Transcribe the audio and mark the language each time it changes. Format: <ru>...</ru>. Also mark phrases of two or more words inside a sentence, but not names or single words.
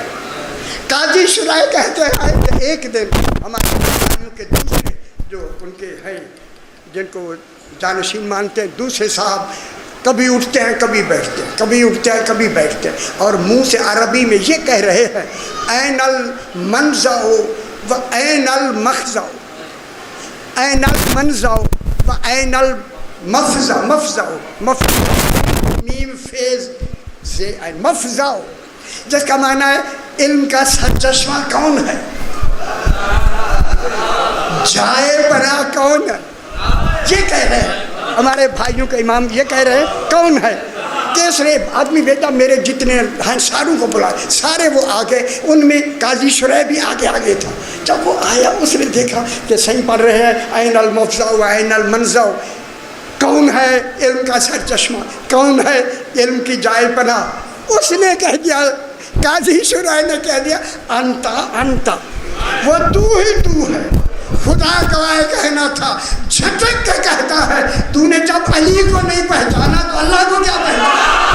<ur>قاضی شرائع کہتے ہیں کہ ایک دن ہمارے بھائیوں کے دوسرے جو ان کے ہیں جن کو جانشین مانتے ہیں، دوسرے صاحب کبھی اٹھتے ہیں کبھی بیٹھتے ہیں، کبھی اٹھتے ہیں کبھی بیٹھتے ہیں، اور منہ سے عربی میں یہ کہہ رہے ہیں</ur> <ar>این المنزع و این المخزع، این المنزع و این المفزع،</ar> <ur>مفزع میم فیض سے مفزع، جس کا معنی ہے علم کا سرچشمہ کون ہے، جائے بنا کون ہے، یہ کہہ رہے ہیں ہمارے بھائیوں کے امام، یہ کہہ رہے ہیں کون ہے۔ تیسرے آدمی بیٹا میرے جتنے ہیں ساروں کو بلائے، سارے وہ آگے، ان میں قاضی شرائع بھی آگے تھا۔ جب وہ آیا اس نے دیکھا کہ صحیح پڑھ رہے ہیں</ur> <ar>این المفزع و این المنزع،</ar> <ur>کون ہے علم کا سر چشمہ، کون ہے علم کی جائے پناہ، اس نے کہہ دیا، قاضی شرائع نے کہہ دیا انتا، وہ تو ہی تو ہے، خدا گواہ کہنا تھا، جھٹک کے کہتا ہے تو نے جب علی کو نہیں پہچانا تو اللہ کو کیا پہچانا۔</ur>